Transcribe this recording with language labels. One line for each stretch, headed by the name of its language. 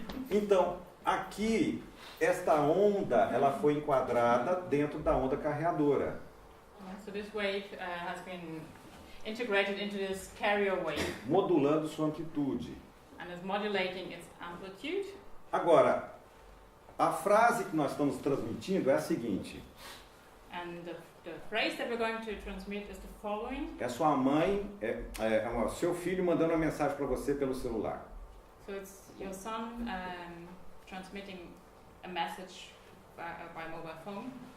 Portuguese: Então, aqui esta onda, ela foi enquadrada dentro da onda carreadora.
English: So this wave has been integrated into this carrier wave
Portuguese: Modulando sua amplitude.
English: and is modulating its amplitude.
Portuguese: Agora, a frase que nós estamos transmitindo é a seguinte.
English: And the phrase that we're going to transmit is the following.
Portuguese: É sua mãe, seu filho mandando uma mensagem para você pelo celular.
English: So it's your son transmitting a message by mobile phone.